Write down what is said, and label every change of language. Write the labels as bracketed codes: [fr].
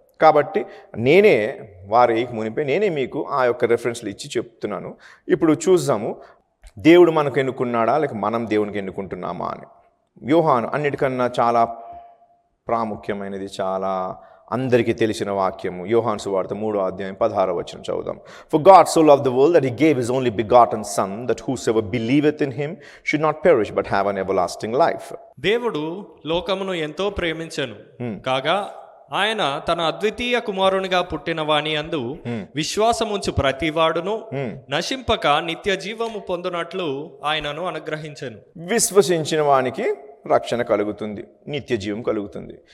[te] కాబట్టి నేనే వారి మునిపే నేనే మీకు ఆ యొక్క రెఫరెన్స్లు ఇచ్చి చెప్తున్నాను. ఇప్పుడు చూద్దాము, దేవుడు మనకు ఎన్నుకున్నాడా లేక మనం దేవునికి ఎన్నుకుంటున్నామా అని. యోహాను అన్నిటికన్నా చాలా ప్రాముఖ్యమైనది, చాలా అందరికీ తెలిసిన వాక్యము యోహాను సువార్త 3వ అధ్యాయం 16వ వచనం చదువుదాం. [en] For God so loved the world that he gave his only begotten son, that whosoever believeth in him should not perish but have an everlasting life. [te] దేవుడు లోకమును ఎంతో ప్రేమించెను కాగా ఆయన తన అద్వితీయ కుమారునిగా పుట్టిన వాని యందు విశ్వాసముంచు ప్రతివాడును నశింపక నిత్య జీవము పొందునట్లు ఆయనను అనుగ్రహించెను. విశ్వసించిన వానికి రక్షణ కలుగుతుంది, నిత్య జీవం కలుగుతుంది.